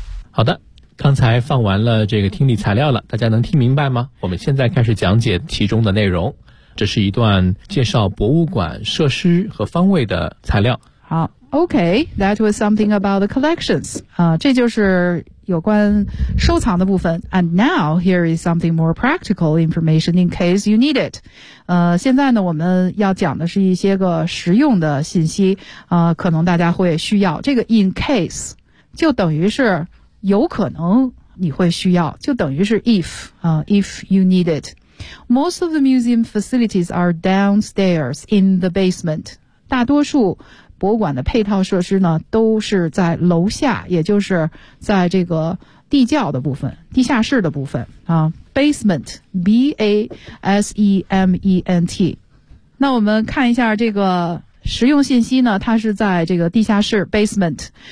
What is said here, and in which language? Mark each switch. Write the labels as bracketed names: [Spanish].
[Chinese] 好的，刚才放完了这个听力材料了，大家能听明白吗？我们现在开始讲解其中的内容。这是一段介绍博物馆设施和方位的材料。 [English] 好。Okay, that was something about the collections. [Chinese] 这就是有关收藏的部分。 [English] And now, here is something more practical information in case you need it. [Chinese] 现在呢，我们要讲的是一些个实用的信息，可能大家会需要。这个 in case, 就等于是有可能你会需要，就等于是 [English] if you need it. Most of the museum facilities are downstairs in the basement. [Chinese] 大多数博物馆的配套设施呢，都是在楼下，也就是在这个地窖的部分、地下室的部分啊。 [English] Basement, B-A-S-E-M-E-N-T。 [Chinese] 那我们看一下这个实用信息呢，它是在这个地下室 ，basement。